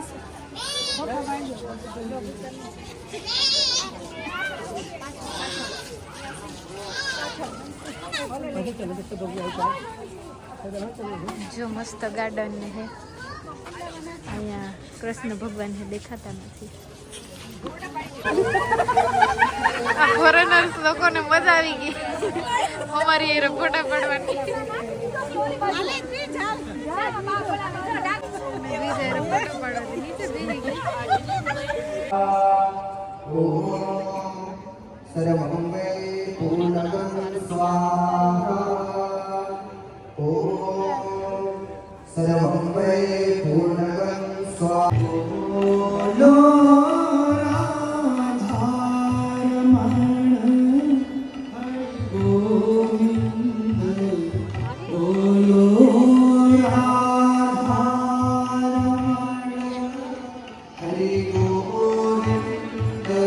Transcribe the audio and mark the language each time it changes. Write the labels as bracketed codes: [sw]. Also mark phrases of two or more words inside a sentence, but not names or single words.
[gu] જો મસ્ત ગાર્ડન ને હે. અહીંયા કૃષ્ણ ભગવાન છે, દેખાતા નથી. આ ફોરેનર્સ લોકોને મજા આવી ગઈ અમારી એ ફોટા પાડવાની. [sa] सर्वमंगले पूर्णगं स्वाहा ओम सर्वमंगले पूर्णगं स्वाहा लो राधारमण गोविंद बोलो राधारमण हरि गोविंद